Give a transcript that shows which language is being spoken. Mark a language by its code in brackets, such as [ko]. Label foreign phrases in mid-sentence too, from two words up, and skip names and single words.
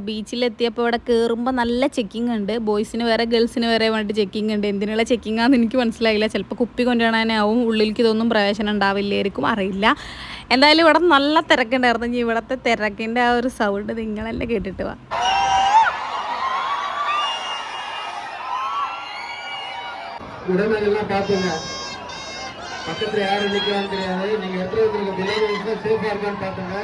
[ml] ബീച്ചിലെത്തിയപ്പോൾ ഇവിടെ കയറുമ്പോൾ നല്ല ചെക്കിംഗ് ഉണ്ട്. ബോയ്സിന് വേറെ ഗേൾസിന് വേറെ വേണ്ടിയിട്ട് ചെക്കിംഗ് ഉണ്ട്. എന്തിനുള്ള ചെക്കിംഗ് ആണെന്ന് എനിക്ക് മനസ്സിലായില്ല. ചിലപ്പോൾ കുപ്പി കൊണ്ടുവരാനാവും. ഉള്ളിലേക്ക് ഇതൊന്നും പ്രവേശനം ഉണ്ടാവില്ലായിരിക്കും, അറിയില്ല. എന്തായാലും ഇവിടെ നല്ല തിരക്കുണ്ടായിരുന്നു. ഇനി ഇവിടുത്തെ തിരക്കിൻ്റെ ആ ഒരു സൗണ്ട് നിങ്ങളെന്നെ കേട്ടിട്ട് വാ. [ta] உடனெல்லாம் பார்த்துங்க, பக்கத்தில் யாரும் நிற்கலான்னு தெரியாது. நீங்கள் எத்தனை பேருக்கு பிள்ளைங்க சேஃபாக இருக்கான்னு பார்த்துங்க.